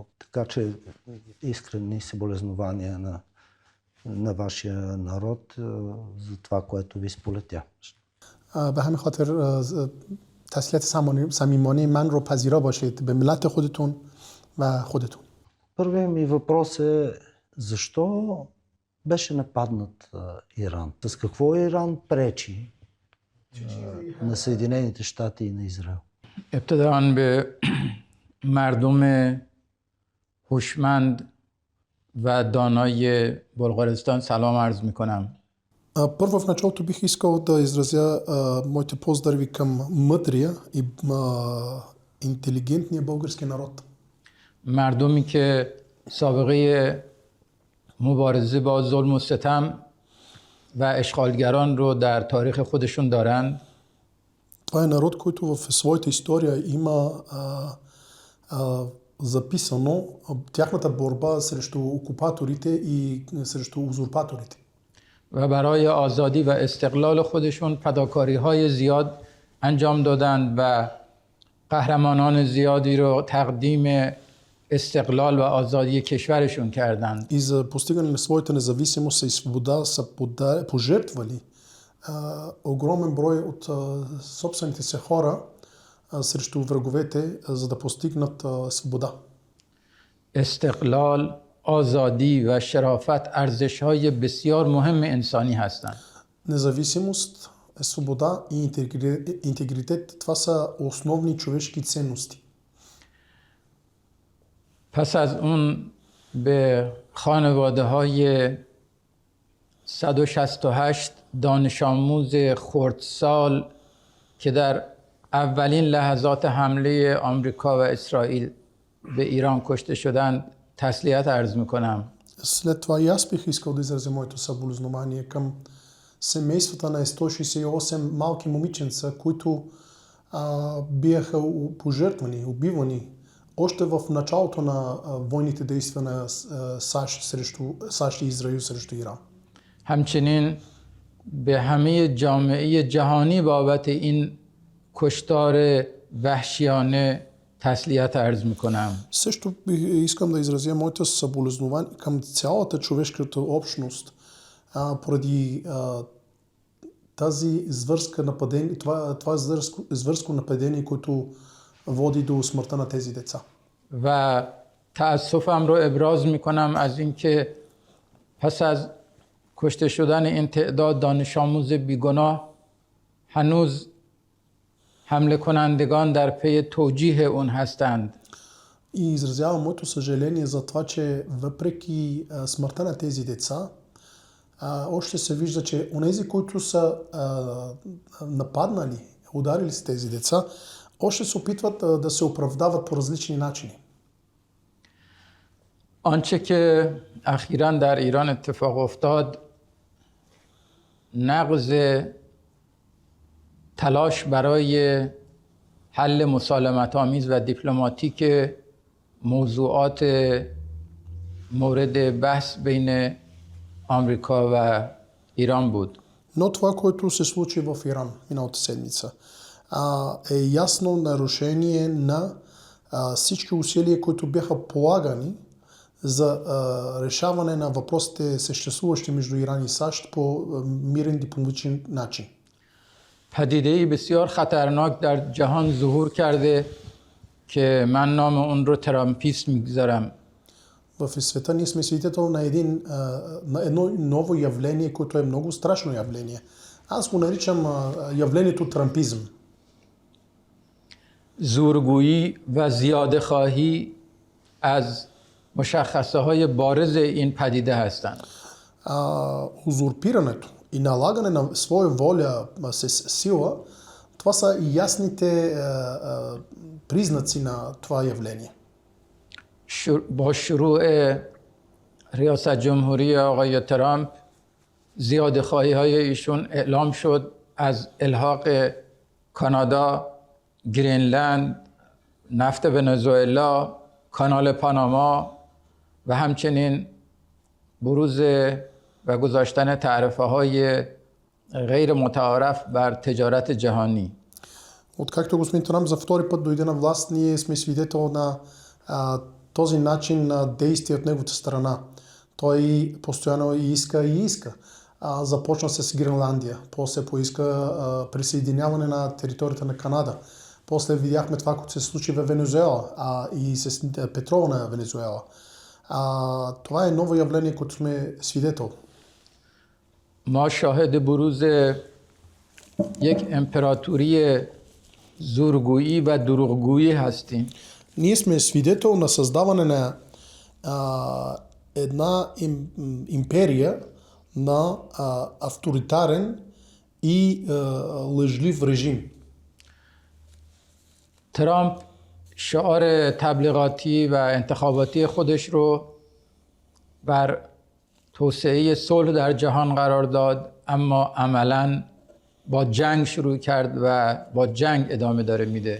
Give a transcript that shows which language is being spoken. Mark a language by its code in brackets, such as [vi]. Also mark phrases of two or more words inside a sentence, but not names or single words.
[bg] Така че искрени съболезнования на вашия народ за това, което ви сполетя. [fa] به همین خاطر تسلیت صمیمانه من رو پذیرا باشید به ملت خودتون و خودتون. [bg] Първият ми въпрос е защо беше нападнат Иран? С какво Иран пречи на Съединените щати и на Израел? [fa] ابتداً به مردم هوشمند و دانای بلغارستان سلام عرض میکنم. [bg] Първо в началото бих искал да изразя моите поздрави към мъдрия и интелигентния български народ. [fa] مردمی که سابقه مبارزه با ظلم و ستم و اشغالگران رو در تاریخ خودشون دارند. [bg] Това е народ, който в своята история има записано тяхната борба срещу окупаторите и срещу узурпаторите. [fa] و برای آزادی و استقلال خودشون فداکاری‌های زیاد انجام دادند و قهرمانان زیادی رو تقدیم استقلال و آزادی کشورشون کردند. [bg] И за постигане на своята независимост и свобода са пожертвали огромен брой от собствените си хора срещу враговете, за да постигнат свобода. [fa] استقلال، آزادی و شرافت ارزش‌های بسیار مهم انسانی هستند. [bg] Независимост, свобода и интегритет, това са основни човешки ценности. [fa] پس از اون به خانواده‌های 168 دانش آموز خردسال که در اولین لحظات حمله آمریکا و اسرائیل به ایران کشته شدند تسلیت عرض میکنم. [bg] След това и аз бих искал да изразя моето съболезнование към семействата на 168 малки момиченца, които бяха пожертвани, убивани още в началото на войните действия на САЩ и Израил срещу Иран. [fa] همچنین به همه جامعه جهانی بابت این کشتار وحشیانه تسلیت عرض میکنم. [bg] Също искам да изразя моите съболезнования към цялата човешката общност поради тази зверска нападение, това зверско нападение, което води до смъртта на тези деца. [fa] و تأسفم رو ابراز میکنم از اینکه پس از کشته شدن این تعداد دانش آموز بیگناه هنوز حمله کنندگان در پی توجیه اون هستند. [bg] И изразявам моето съжаление за това, че въпреки смъртта на тези деца, още се вижда, че онези, които са нападнали, ударили с тези деца, още се опитват да се оправдават по различни начини. [fa] آنچه که اخیراً در ایران اتفاق افتاد نقض تلاش برای حل مسالمت آمیز و دیپلماتیک موضوعات مورد بحث بین آمریکا و ایران بود. [bg] Но това, което се случи в Иран миналата седмица, е ясно нарушение на всички усилия, които бяха полагани за решаване на въпросите съществуващи между Иран и САЩ по мирен дипломатичен начин. [fa] پدیده‌ای بسیار خطرناک در جهان ظهور کرده که من نام اون رو ترامپیسم میگذارم. [bg] В света ние сме свидетел на едно ново явление, което е много страшно явление. Аз го наричам явлението трампизъм. [fa] زورگویی و زیاده خواهی از مشخصه های بارز این پدیده هستند. [bg] Узурпирането и налагане на своя воля с сила, това са ясните признаци на това явление. [fa] با شروع ریاست جمهوری آقای ترامپ زیاده خواهی های ایشون اعلام شد از الحاق کانادا، گرینلند، نفت ونزوئلا، کانال پاناما و همچنین بروز و گذاشتن تعرفه های غیر متعارف بر تجارت جهانی. [bg] Откакто господин Трамп за втори път дойде на власт, ние сме свидетел на този начин на действие от неговата страна. Той постоянно иска. Започна се с Гренландия, после поиска присъединяване на територията на Канада. После видяхме това, което се случи в Венезуела и с петрола на Венезуела. Това е ново явление, което сме свидетел. [fa] ما شاهد بروز یک امپراتوری زورگویی و دروغگویی هستیم. [bg] Ние сме свидетел на създаване на една империя на авторитарен и лъжлив режим. [fa] ترامپ شعار تبلیغاتی و انتخاباتی خودش رو بر توسعه صلح در جهان قرار داد، اما عملاً با جنگ شروع کرد و با جنگ ادامه داره میده.